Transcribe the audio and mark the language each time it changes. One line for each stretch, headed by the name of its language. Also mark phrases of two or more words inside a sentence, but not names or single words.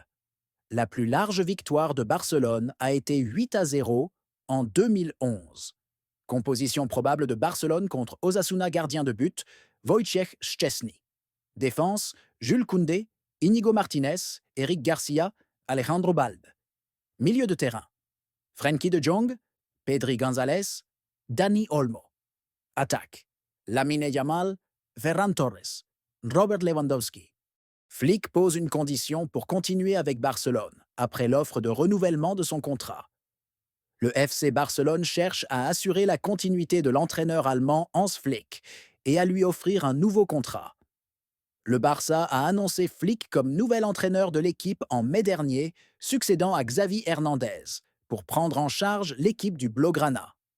French: La plus large victoire de Barcelone a été 8-0 en 2011. Composition probable de Barcelone contre Osasuna, gardien de but, Wojciech Szczesny. Défense, Jules Koundé, Íñigo Martínez, Eric Garcia, Alejandro Balde. Milieu de terrain, Frenkie de Jong, Pedri González, Dani Olmo. Attaque, Lamine Yamal, Ferran Torres, Robert Lewandowski. Flick pose une condition pour continuer avec Barcelone, après l'offre de renouvellement de son contrat. Le FC Barcelone cherche à assurer la continuité de l'entraîneur allemand Hans Flick et à lui offrir un nouveau contrat. Le Barça a annoncé Flick comme nouvel entraîneur de l'équipe en mai dernier, succédant à Xavi Hernandez, pour prendre en charge l'équipe du Blaugrana.